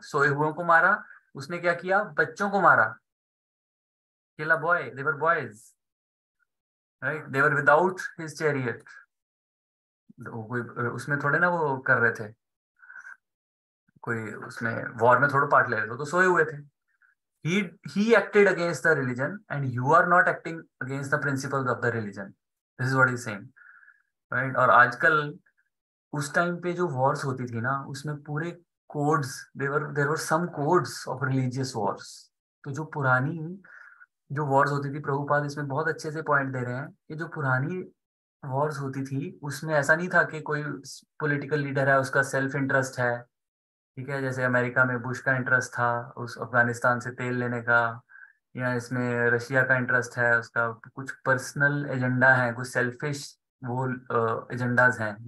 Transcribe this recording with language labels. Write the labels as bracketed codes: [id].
[hi] सोए हुओं को मारा। उसने क्या किया? बच्चों को मारा। [en] Kill a boy, they were boys, right, they were without his chariot. [hi] कोई उसमें थोड़े ना वो कर रहे थे, कोई उसमें वॉर में थोड़ा पार्ट ले रहे थे, तो सोए हुए थे। [en] he he acted against the religion and you are not acting against the principles of the religion, this is what he's saying, right? [hi] और आजकल उस टाइम पे जो वॉर्स होती थी ना, उसमें पूरे codes, there were some codes of religious Wars. तो जो पुरानी जो वॉर्स होती थी, प्रभुपाद इसमें बहुत अच्छे से पॉइंट दे रहे हैं कि जो पुरानी वॉर्स होती थी उसमें ऐसा नहीं था कि कोई पॉलिटिकल लीडर है उसका सेल्फ इंटरेस्ट है, ठीक है, जैसे अमेरिका में बुश का इंटरेस्ट था उस अफगानिस्तान से तेल लेने का, या इसमें रशिया का इंटरेस्ट है, उसका कुछ पर्सनल एजेंडा है, कुछ सेल्फिश वो एजेंडाज हैं।